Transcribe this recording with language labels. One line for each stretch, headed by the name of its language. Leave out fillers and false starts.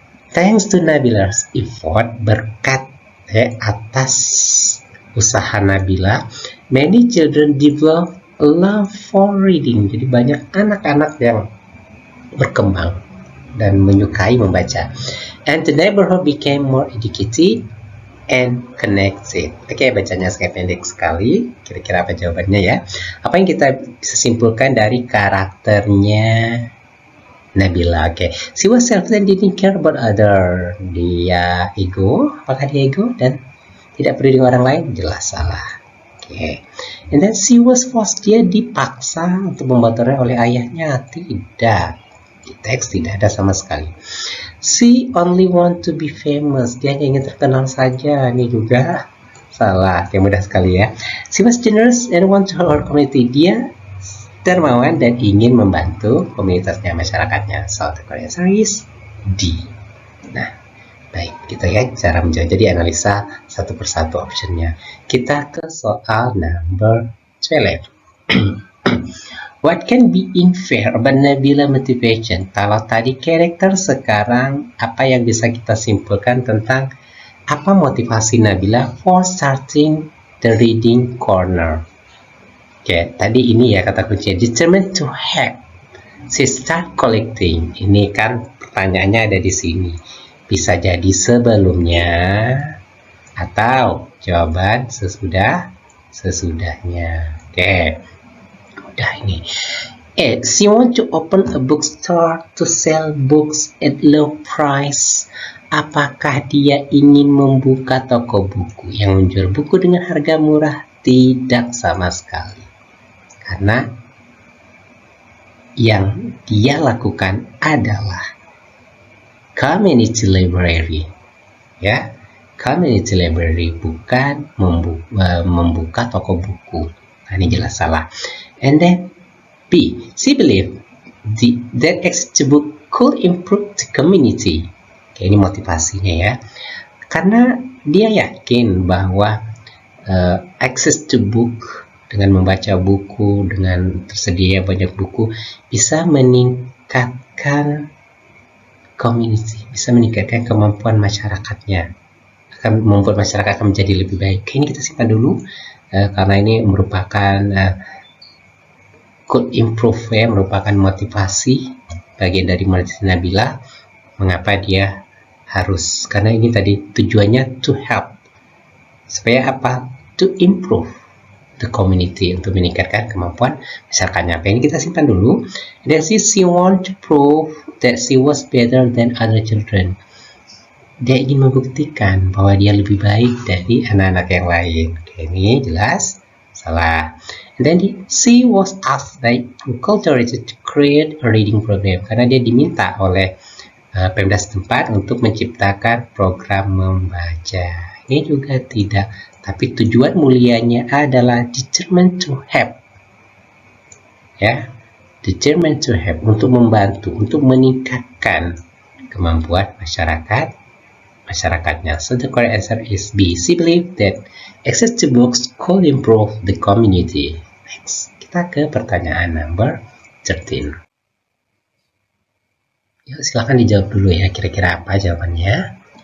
English: Thanks to Nabila's effort,
Indonesian: berkat atas usaha Nabila,
English: many children develop a love for reading.
Indonesian: Jadi banyak anak-anak yang berkembang dan menyukai membaca.
English: And the neighborhood became more educated and connected.
Indonesian: Oke, bacanya sangat pendek sekali. Kira-kira apa jawabannya ya? Apa yang kita bisa simpulkan dari karakternya Nabila?
English: Oke, she was selfish and didn't care about other.
Indonesian: Dia ego. Apakah dia ego dan tidak peduli dengan orang lain? Jelas salah. Oke.
English: And then she was forced.
Indonesian: Dia dipaksa untuk membuat oleh ayahnya? Tidak. Di teks tidak ada sama sekali.
English: She only want to be famous.
Indonesian: Dia hanya ingin terkenal saja. Ini juga salah. Yang mudah sekali ya.
English: She was generous and want to help her community.
Indonesian: Dia dermawan dan ingin membantu komunitasnya, masyarakatnya.
English: So the correct answer is D.
Indonesian: Nah, baik. Kita lihat cara menjawab. Jadi analisa satu persatu optionnya. Kita ke soal number 12.
English: What can be unfair about Nabila motivation?
Indonesian: Kalau tadi karakter, sekarang apa yang bisa kita simpulkan tentang apa motivasi Nabila
English: for starting the reading corner?
Indonesian: Oke, tadi ini ya kata kuncinya,
English: determined to have. She start collecting.
Indonesian: Ini kan pertanyaannya ada di sini. Bisa jadi sebelumnya atau jawaban sesudahnya. Oke. Udah ini.
English: She want to open a bookstore to sell books at low price.
Indonesian: Apakah dia ingin membuka toko buku yang menjual buku dengan harga murah? Tidak sama sekali. Karena yang dia lakukan adalah community library. Ya, community library, bukan membuka toko buku. Nah, ini jelas salah.
English: And then B, she believed that access to book could improve the community.
Indonesian: Oke, ini motivasinya ya. Karena dia yakin bahwa
English: access to book,
Indonesian: dengan membaca buku, dengan tersedia banyak buku, bisa meningkatkan community, bisa meningkatkan kemampuan masyarakatnya, akan membuat masyarakat akan menjadi lebih baik. Oke, ini kita simpan dulu karena ini merupakan
English: could improve
Indonesian: ya, merupakan motivasi bagian dari motivasi Nabila. Mengapa dia harus, karena ini tadi tujuannya to help, supaya apa?
English: To improve the community,
Indonesian: untuk meningkatkan kemampuan masyarakatnya. Apa ini kita simpan dulu. Dan
English: she want to prove that she was better than other children.
Indonesian: Dia ingin membuktikan bahwa dia lebih baik dari anak-anak yang lain. Oke, ini jelas salah.
English: And then she was asked by local authority to create a reading program,
Indonesian: karena dia diminta oleh Pemda setempat untuk menciptakan program membaca. Ini juga tidak, tapi tujuan mulianya adalah determined to help. Ya,
English: determined to help,
Indonesian: untuk membantu, untuk meningkatkan kemampuan masyarakatnya.
English: So the correct answer is B. She believed that access to books could improve the community.
Indonesian: Next, kita ke pertanyaan number 13. Yuk, silakan dijawab dulu ya, kira-kira apa jawabannya.